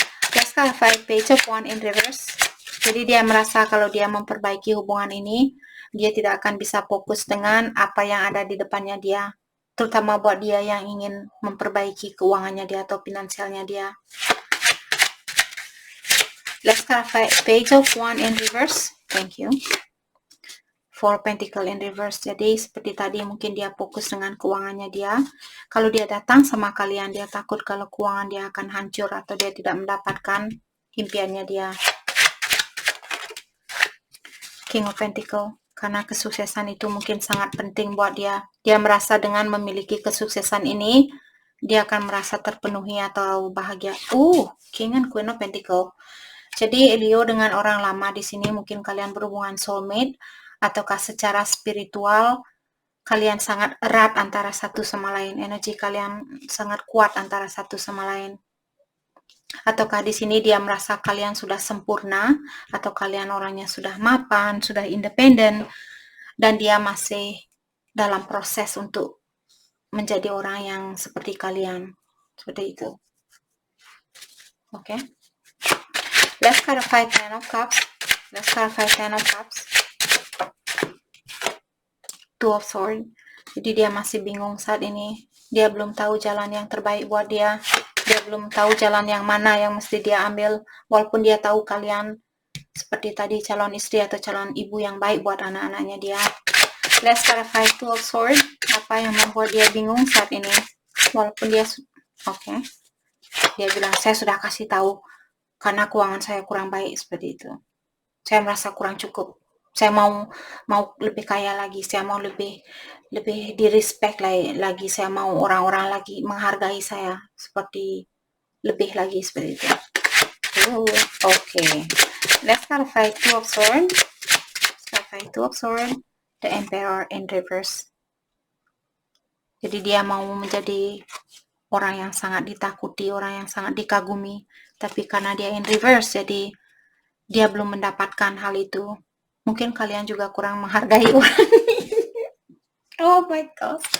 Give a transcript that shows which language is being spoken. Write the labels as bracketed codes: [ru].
[en] Let's clarify Page of One in reverse. [id] Jadi dia merasa kalau dia memperbaiki hubungan ini, dia tidak akan bisa fokus dengan apa yang ada di depannya dia, terutama buat dia yang ingin memperbaiki keuangannya dia atau finansialnya dia. [en] Let's clarify Page of One in reverse. Thank you. Four Pentacle in reverse. [id] Jadi seperti tadi mungkin dia fokus dengan keuangannya dia. Kalau dia datang sama kalian, dia takut kalau keuangan dia akan hancur atau dia tidak mendapatkan impiannya dia. King of Pentacle. Karena kesuksesan itu mungkin sangat penting buat dia. Dia merasa dengan memiliki kesuksesan ini, dia akan merasa terpenuhi atau bahagia. [en] King and Queen of Pentacle. [id] Jadi Leo dengan orang lama di sini mungkin kalian berhubungan soulmate, ataukah secara spiritual kalian sangat erat antara satu sama lain, energi kalian sangat kuat antara satu sama lain. Ataukah di sini dia merasa kalian sudah sempurna, atau kalian orangnya sudah mapan, sudah independen, dan dia masih dalam proses untuk menjadi orang yang seperti kalian. Seperti itu. Oke. [en] Let's clarify Ten of Cups. Let's clarify Ten of Cups. Two of Swords. [id] Jadi dia masih bingung saat ini. Dia belum tahu jalan yang terbaik buat dia. Dia belum tahu jalan yang mana yang mesti dia ambil. Walaupun dia tahu kalian seperti tadi calon istri atau calon ibu yang baik buat anak-anaknya dia. Let's clarify Two of Swords. Apa yang membuat dia bingung saat ini? Walaupun dia oke. Dia bilang, saya sudah kasih tahu karena keuangan saya kurang baik, seperti itu. Saya merasa kurang cukup. Saya mau lebih kaya lagi, saya mau lebih di respect lagi, saya mau orang-orang lagi menghargai saya seperti lebih lagi, seperti itu. [en] Okay. Let's clarify Two of Swords. Two of Swords, the Emperor in reverse. [id] Jadi dia mau menjadi orang yang sangat ditakuti, orang yang sangat dikagumi, tapi karena dia in reverse, jadi dia belum mendapatkan hal itu. Mungkin kalian juga kurang menghargai orang. [en] Oh my God.